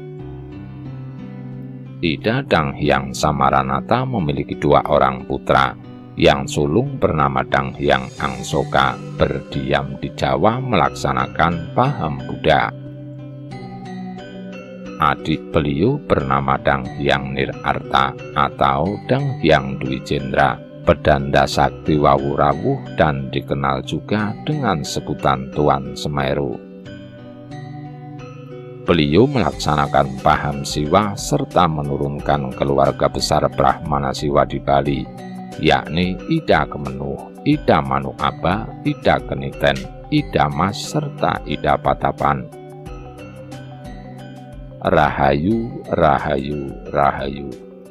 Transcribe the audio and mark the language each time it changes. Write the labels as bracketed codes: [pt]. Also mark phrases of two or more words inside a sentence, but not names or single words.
[id] Ida Dang Hyang Samaranata memiliki 2 orang putra. Yang sulung bernama Dang Hyang Angsoka, berdiam di Jawa melaksanakan paham Buddha. Adik beliau bernama Dang Hyang Nirarta atau Dang Hyang Dwi Jendra, pedanda sakti Wawurawuh dan dikenal juga dengan sebutan Tuan Semeru. Beliau melaksanakan paham Siwa serta menurunkan keluarga besar Brahmana Siwa di Bali, yakni Ida Kemenuh, Ida Manuaba, Ida Keniten, Ida Mas, serta Ida Patapan. Rahayu, Rahayu, Rahayu.